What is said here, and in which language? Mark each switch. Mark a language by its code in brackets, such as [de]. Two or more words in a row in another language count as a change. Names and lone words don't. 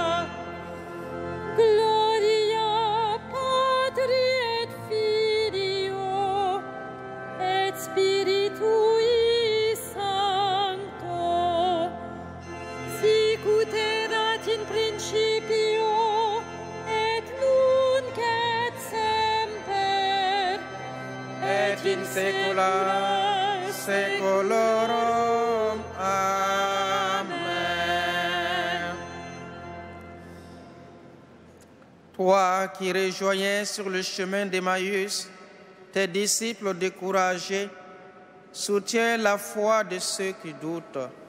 [la] Gloria Patri et Filio et Spiritui Sancto, sicut erat in principio et nunc et semper Et in saecula saeculorum. Amen. [fr] Toi qui rejoignais sur le chemin d'Emmaüs tes disciples découragés, soutiens la foi de ceux qui doutent.